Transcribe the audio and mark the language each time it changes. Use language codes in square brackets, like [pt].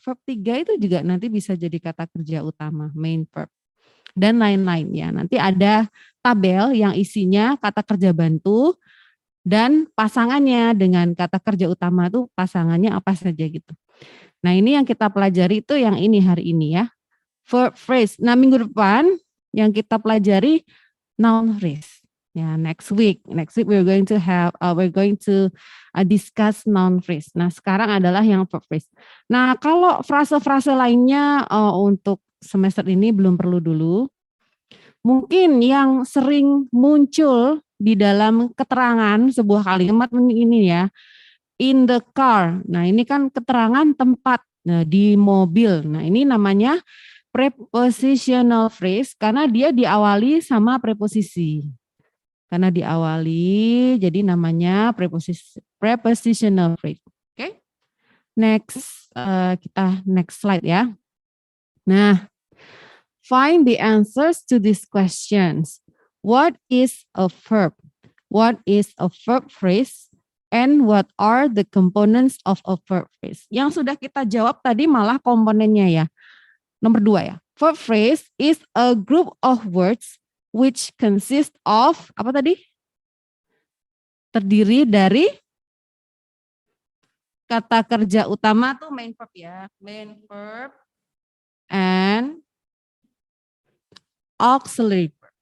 [id] Verb 3 itu juga nanti bisa jadi kata kerja utama, main verb. Dan lain-lain ya. Nanti ada tabel yang isinya kata kerja bantu dan pasangannya dengan kata kerja utama itu pasangannya apa saja gitu. Nah, ini yang kita pelajari itu yang ini hari ini ya. Verb phrase. Nah, minggu depan yang kita pelajari noun phrase. [en] Ya, next week we're going to discuss noun phrase. [id] Nah, sekarang adalah yang verb phrase. Nah, kalau frase-frase lainnya untuk semester ini belum perlu dulu. Mungkin yang sering muncul di dalam keterangan sebuah kalimat ini ya, [en] in the car. [id] Nah, ini kan keterangan tempat di mobil. Nah, ini namanya prepositional phrase karena dia diawali sama preposisi. Karena diawali jadi namanya prepositional phrase. Oke. Next kita next slide ya. [en] Nah, find the answers to these questions. What is a verb? What is a verb phrase? And what are the components of a verb phrase? [id] Yang sudah kita jawab tadi malah komponennya ya. Nomor 2 ya. [en] Verb phrase is a group of words which consist of, [id] apa tadi? Terdiri dari kata kerja utama tuh main verb ya. [en] Main verb and auxiliary verb.